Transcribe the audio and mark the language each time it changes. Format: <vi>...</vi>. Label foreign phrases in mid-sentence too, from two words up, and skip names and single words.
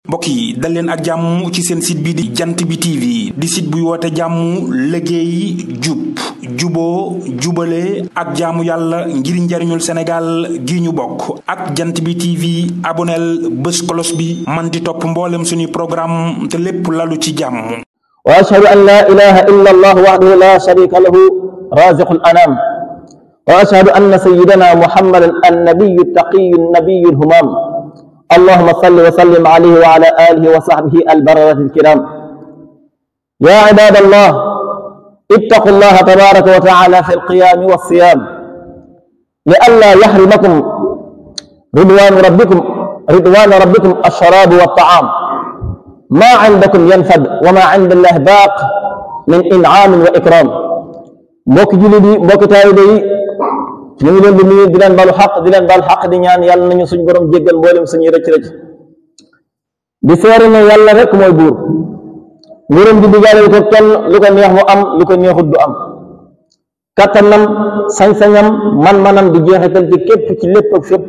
<wo>mbokk yi dal leen ak jàmm ci seen site bi di jant bi TV di site buy woote jàmm liggéey jub juboo jubale ak jaamu yàlla ngir njariñul Sénégal gi ñu bokk ak jant bi TV aboneel bés kolos bi man di topp mboolem suñuy programme te lépp lalu ci jàmm.</wo> <ar>وأشهد أن لا إله إلا الله وحده لا شريك له رازق الأنام وأشهد أن سيدنا محمدا النبي التقي نبي الهمام اللهم صل وسلم عليه وعلى آله وصحبه البررة الكرام. يا عباد الله اتقوا الله تبارك وتعالى في القيام والصيام لئلا يحرمكم رضوان ربكم الشراب والطعام. ما عندكم ينفد وما عند الله باق من إنعام وإكرام.</ar> <wo>mbokk jullit yi mbokk taalibe yi ñu ngi leen di nuyu di leen balu xaq di ñaan yàlla nañu suñ borom jéggal mboolem suñuy rëcc-rëcc di seere ne yàlla rek mooy buur nguuram di digaaleel ko kenn lu ko neex mu am lu ko neexut du am kattanam sañ-sañam man-manam di jeexital ci képp ci lépp ak fépp</wo>